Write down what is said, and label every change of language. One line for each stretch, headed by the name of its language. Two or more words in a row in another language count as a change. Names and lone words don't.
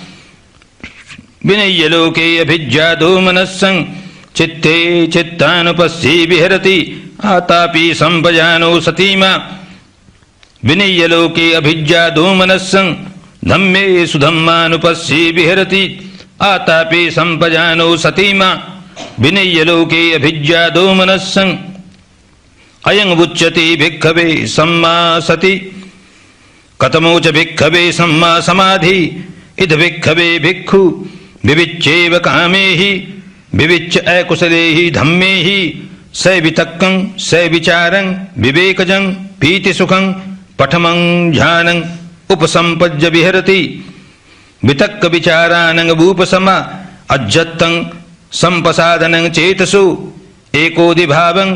Pali: विनयलोके अभिज्ञादो मनस्सं चित्ते चित्तानुपस्सी विहरति आतापि संपजानो सतीमा विनयलोके अभिज्ञादो मनस्सं धम्मेषु धम्मानुपस्सी विहरति आतापि संपजानो सतीमा विनय्यलोके अभिज्ञादो मनस्सं अयं उच्यते भिक्खवे सम्मा सति कथमो च भिक्खवे सम्मा समाधि इद भिक्खवे भिक्खु विविच्येव कामे हि विविच्य अकुशले हि धम्मे हि स वितक्कं स विचारं विवेकजं पीतिसुखं पठमं ध्यानं उपसंपज्य विहरति वितक्क विचारानं भूपसम अज्जत्तं संपसादनं चेतसु एकोदिभावं